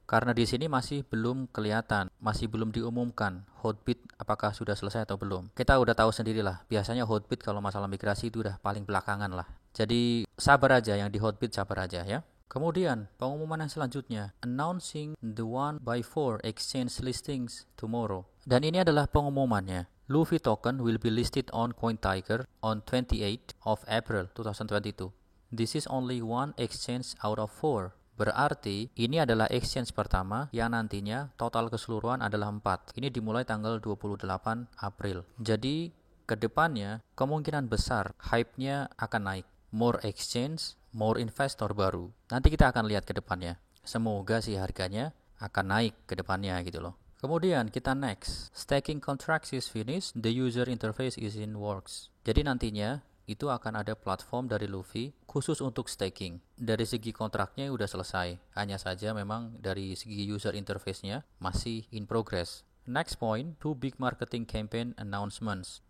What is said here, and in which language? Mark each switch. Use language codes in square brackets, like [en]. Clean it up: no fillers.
[id] Karena di sini masih belum kelihatan, masih belum diumumkan Hotbit apakah sudah selesai atau belum. Kita udah tahu sendirilah, biasanya Hotbit kalau masalah migrasi itu udah paling belakangan lah. Jadi sabar aja, yang di Hotbit sabar aja ya. Kemudian, pengumuman yang selanjutnya, [en] announcing the 1x4 exchange listings tomorrow. [id] Dan ini adalah pengumumannya. [en] Luffy token will be listed on CoinTiger on 28 of April 2022. This is only one exchange out of 4. [id] Berarti ini adalah exchange pertama yang nantinya total keseluruhan adalah 4. Ini dimulai tanggal 28 April. Jadi kedepannya kemungkinan besar hype-nya akan naik. [en] More exchange, [id] more investor baru. Nanti kita akan lihat ke depannya. Semoga sih harganya akan naik ke depannya gitu loh. Kemudian kita next. [en] Staking contracts is finished, the user interface is in works. [id] Jadi nantinya itu akan ada platform dari Luffy khusus untuk staking. Dari segi kontraknya udah selesai. Hanya saja memang dari segi user interface-nya masih [en] in progress. Next point, 2 big marketing campaign announcements.